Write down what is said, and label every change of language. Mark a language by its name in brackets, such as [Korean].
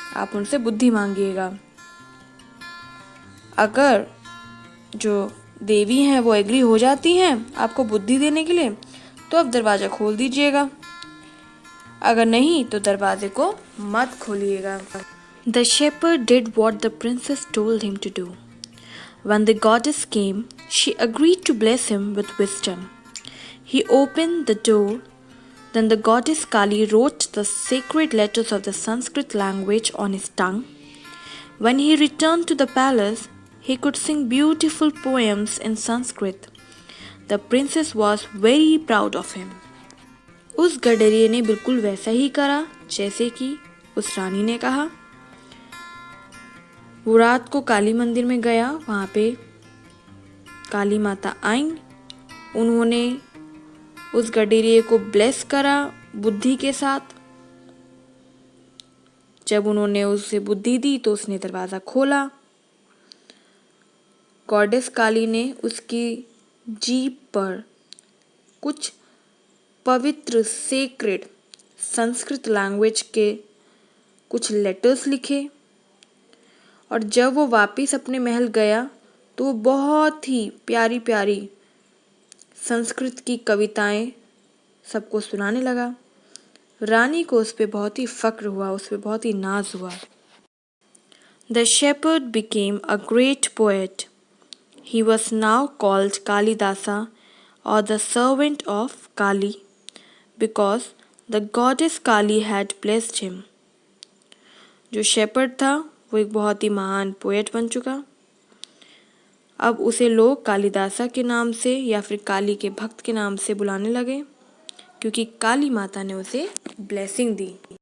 [Hindi] आप उनसे बुद्धि मांगिएगा। अगर जो देवी हैं वो एग्री हो जाती हैं आपको बुद्धि देने के लिए तो आप दरवाज़ा खोल दीजिएगा, अगर नहीं तो दरवाजे को मत खोलिएगा। [English] The shepherd did what the princess told him to do. When the goddess came, she agreed to bless him with wisdom. He opened the door. Then the goddess Kali wrote the sacred letters of the Sanskrit language on his tongue. When he returned to the palace, he could sing beautiful poems in Sanskrit. The princess was very proud of him. [Hindi] उस गडरिये ने बिल्कुल वैसा ही करा जैसे कि उस रानी ने कहा। वो रात को काली मंदिर में गया, वहाँ पे काली माता आईं। उन्होंने उस गडरिये को ब्लेस करा बुद्धि के साथ। जब उन्होंने उसे बुद्धि दी तो उसने दरवाज़ा खोला। गॉडेस काली ने उसकी जीभ पर कुछ पवित्र सेक्रेड संस्कृत लैंग्वेज के कुछ लेटर्स लिखे और जब वो वापस अपने महल गया तो वो बहुत ही प्यारी प्यारी संस्कृत की कविताएं सबको सुनाने लगा। रानी को उस पर बहुत ही फ़क्र हुआ, उस पर बहुत ही नाज हुआ। [English] The shepherd became a great poet. He was now called Kalidasa or the servant of Kali because the goddess Kali had blessed him. [Hindi] जो शेपर्ड था वो एक बहुत ही महान पोएट बन चुका। अब उसे लोग कालिदासा के नाम से या फिर काली के भक्त के नाम से बुलाने लगे क्योंकि काली माता ने उसे ब्लेसिंग दी।